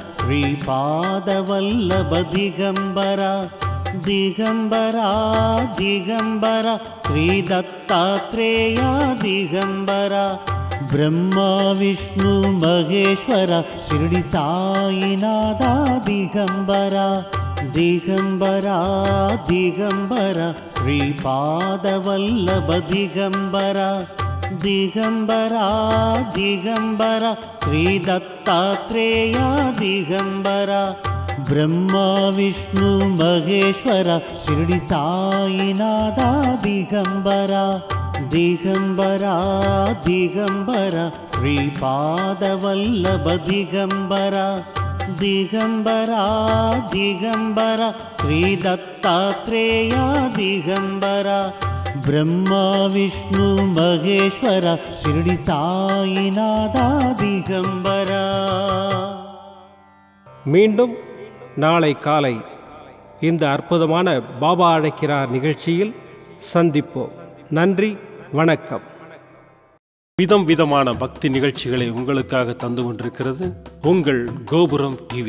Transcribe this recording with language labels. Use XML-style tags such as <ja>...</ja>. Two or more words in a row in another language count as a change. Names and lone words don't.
<sa>ಶ್ರೀಪಾದವಲ್ಲಭ ದಿಗಂಬರ ದಿಗಂಬರ ದಿಗಂಬರ ಶ್ರೀ ದತ್ತಾತ್ರೇಯ ದಿಗಂಬರ ಬ್ರಹ್ಮ ವಿಷ್ಣು ಮಹೇಶ್ವರ ಶಿರಡಿ ಸಾಯಿನಾಥ ದಿಗಂಬರ ದಿಗಂಬರ ದಿಗಂಬರ ಶ್ರೀಪಾದವಲ್ಲಭ ದಿಗಂಬರ ದಿಗಂಬರ ದಿಗಂಬರ ಶ್ರೀ ದತ್ತಾತ್ರೇಯ ದಿಗಂಬರ ब्रह्मा विष्णु महेश्वरा शिरडी साईनाथा दिगंबरा दिगंबरा दिगंबरा श्रीपादवल्लभ दिगंबरा दिगंबरा दिगंबरा श्री दत्तात्रेय दिगंबरा ब्रह्मा विष्णु महेश्वरा शिरडी साईनाथा दिगंबरा.</sa> <ta>மீண்டும் நாளை காலை இந்த அற்புதமான பாபா அழைக்கிறார் நிகழ்ச்சியில் சந்திப்போம். நன்றி, வணக்கம். விதம் விதமான பக்தி நிகழ்ச்சிகளை உங்களுக்காக தந்து கொண்டிருக்கிறது உங்கள் கோபுரம் டிவி.</ta>